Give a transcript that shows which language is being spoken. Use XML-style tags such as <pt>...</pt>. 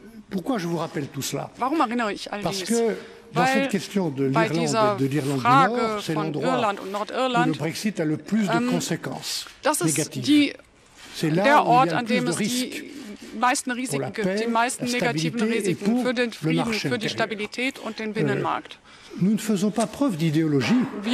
<fr>Pourquoi je vous rappelle tout cela? Parce que dans cette question de l'Irlande du Nord, c'est l'endroit où le Brexit a le plus de conséquences négatives. C'est là où il y a le plus de risques</fr> <de>meisten Risiken gibt, die meisten negativen Risiken für den Frieden, für die Stabilität und den Binnenmarkt.</de> <fr>Nous ne faisons pas preuve d'idéologie.</fr>